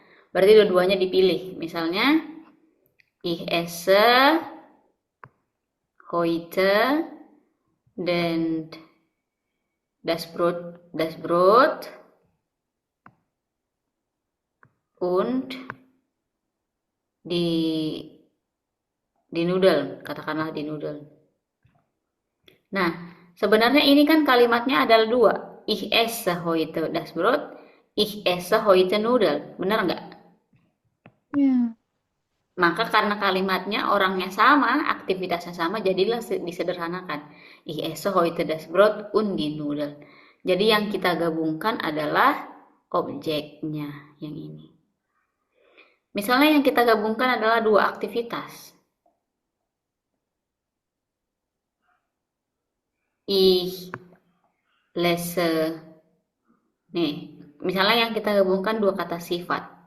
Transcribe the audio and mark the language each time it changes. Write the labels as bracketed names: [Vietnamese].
[Indonesian] Berarti dua-duanya dipilih. Misalnya, [German] ich esse heute [Indonesian] dan [German] das Brot und di Nudel, [Indonesian] katakanlah [German] di Nudel. [Indonesian] Nah, sebenarnya ini kan kalimatnya adalah dua. [German] Ich esse heute das Brot, ich esse heute Nudel. [Indonesian] Benar nggak? Ya. Maka karena kalimatnya orangnya sama, aktivitasnya sama, jadilah disederhanakan. [German] Ich esse heute das Brot und die Nudel. [Indonesian] Jadi yang kita gabungkan adalah objeknya yang ini. Misalnya yang kita gabungkan adalah dua aktivitas. [German] Ich lese. [Indonesian] Nih, misalnya yang kita gabungkan dua kata sifat.